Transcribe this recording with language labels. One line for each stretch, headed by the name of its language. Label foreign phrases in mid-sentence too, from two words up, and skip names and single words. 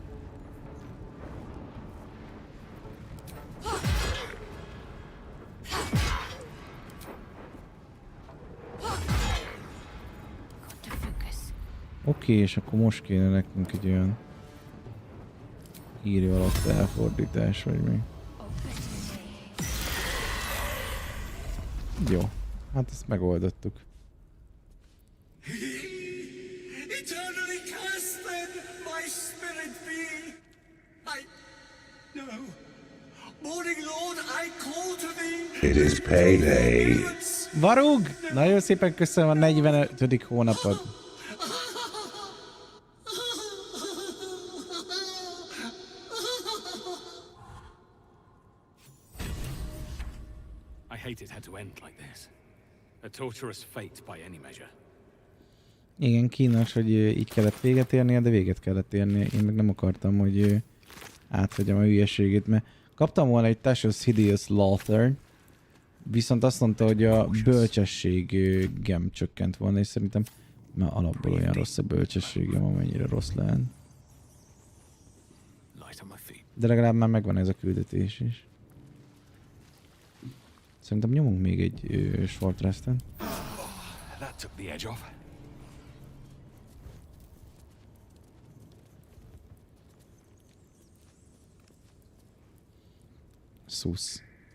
Hungarian: Oké, és akkor most kéne nekünk egy olyan írja alatt elfordítás, vagy mi. Jó, hát ezt megoldottuk.
English: Eternally cast then my spirit be. No. Morning Lord, I call to thee. It is payday. Varug!
Hungarian: Nagyon szépen köszönöm a 45. hónapot.
English: I hate it had to end like this. A torturous fate by any measure.
Hungarian: Igen, kínos, hogy így kellett véget érnie, de véget kellett érnie. Én meg nem akartam, hogy áthagyjam a hülyeségét, mert kaptam volna egy Tasha's Hideous Slaughter, viszont azt mondta, hogy a bölcsességem csökkent volna, és szerintem már alapból olyan rossz a bölcsességem, amennyire rossz lehet.
English: Light on my feet.
Hungarian: De legalább már megvan ez a küldetés is. Szerintem nyomunk még egy
English: short restet. That took the edge off.
Hungarian: Szusz.